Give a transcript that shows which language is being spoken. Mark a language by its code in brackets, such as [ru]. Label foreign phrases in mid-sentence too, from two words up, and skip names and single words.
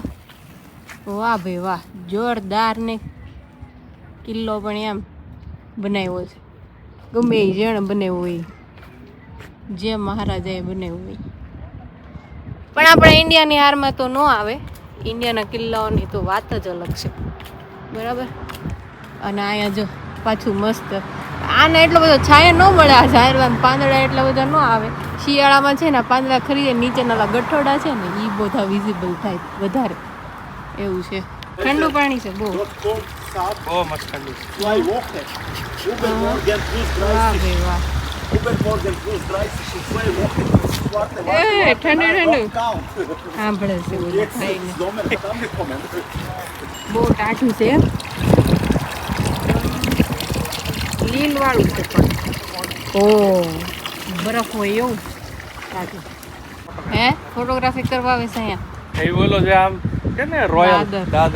[gu] વાહ ભાઈ વાહ જોરદાર ને કિલ્લો પણ એમ બનાવ્યો છે ગમે એ જેણે બનાવ્યો હોય જે મહારાજાએ બનાવ્યું હોય પણ આપણે ઇન્ડિયાની હારમાં તો ન આવે ઇન્ડિયાના કિલ્લાઓની તો વાત જ અલગ છે બરાબર અને અહીંયા જો પાછું મસ્ત આને એટલો બધો છાંયો ન મળે. આ ઝાડવામાં પાંદડા એટલા બધા ન આવે. શિયાળામાં છે ને પાંદડા ખરીદે નીચેના ગઠોડા છે ને એ બધા વિઝિબલ થાય વધારે. એવું છે. ઠંડુ પાણી છે બહુ. બહુ મસ્ત ઠંડુ છે. [de] Zwei Wochen. Übermorgen plus 30. [gu] વાહ ભાઈ વાહ. [de] Übermorgen plus 30 in 2 Wochen. Warte, [gu] એ ઠંડુ ઠંડુ Count. સાંભળે છે બધું [de] Jetzt [gu] ખાઈને. [de] ist Sommer hat angekommen. [gu] બહુ ટાઢું છે. લીલ વાળું છે પણ. ઓ બરફ હોય એવું ટાઢું. હે ફોટોગ્રાફી કરવા આવે છે અહીંયા. એ બોલો છે આમ કે ને રોયલ દાદર